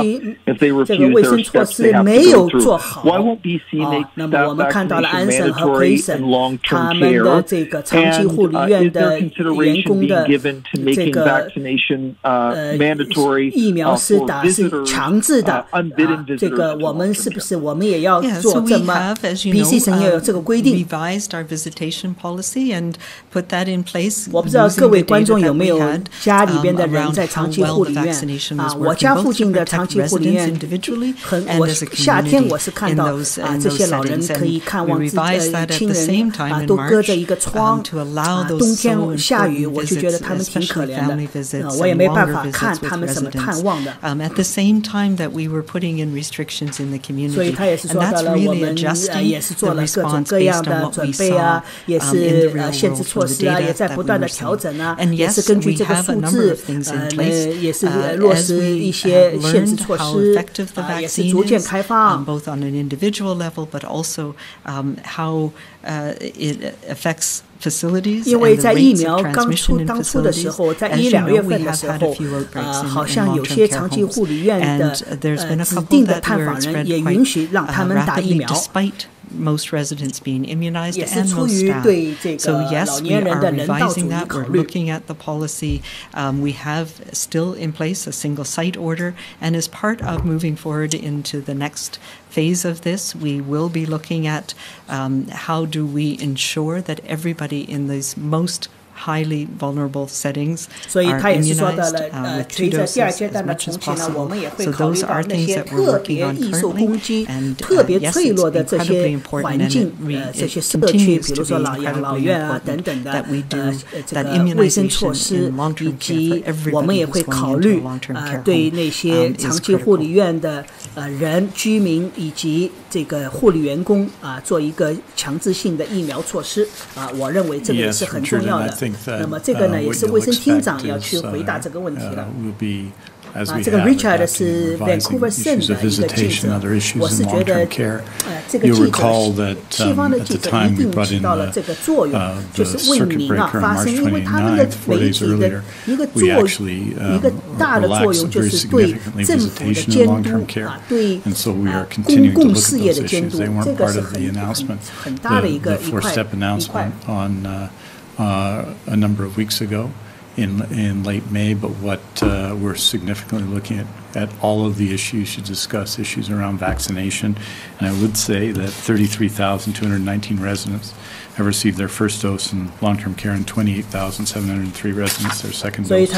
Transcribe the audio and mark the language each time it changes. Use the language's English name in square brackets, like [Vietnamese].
[English] If they refuse, there are steps they have to go through. Why won't BC make staff vaccination mandatory in long-term care? And is there consideration being given to making vaccination mandatory for visitors, unbidden visitors? [Chinese] 是不是我们也要做这么 BC 省也有这个规定 [English] revised our visitation policy and put that in place. [Chinese] 我不知道各位观众有没有家里边的人在长期护理院我家附近的长期护理院夏天我是看到这些老人可以看望自己的亲人都隔着一个窗冬天下雨我就觉得他们挺可怜的我也没办法看他们怎么探望的 [English] At the same time that we were putting in restrictions in the community. [Chinese] 所以他也是说到了我们也是做了各种各样的准备也是限制措施也在不断的调整也是根据这个数字也是落实一些限制措施也是逐渐开放 [English] both on an individual level but also how it affects facilities [Chinese] 因为在疫苗刚出当初的时候在1-2月份的时候好像有些长期护理院的指定的探访人也允许让他们打疫苗 [English] most residents being immunized and most staff. So yes, we are revising that. We're looking at the policy. We have still in place a single site order, and as part of moving forward into the next phase of this, we will be looking at how do we ensure that everybody in these most highly vulnerable settings are immunized with 2 doses as much as possible. So those are things that we're working on currently, and yes, it's incredibly important and it continues to be incredibly important that we do that immunization in long-term care for everybody who's going into a long-term care home [Chinese] 对那些长期护理院的人居民以及这个护理员工做一个强制性的疫苗措施我认为这个也是很重要的那么这个呢也是卫生厅长要去回答这个问题了这个 Richard 是 Vancouver Sun 的一个记者我是觉得这个记者西方的记者一定起到了这个作用就是为民发声因为他们的媒体的一个一个大的作用就是对政府的监督对公共事业的监督这个是很大的一块 [English] a number of weeks ago in late May, but what we're significantly looking at at all of the issues, to discuss issues around vaccination. And I would say that 33,219 residents have received their first dose in long-term care, and 28,703 residents their second dose.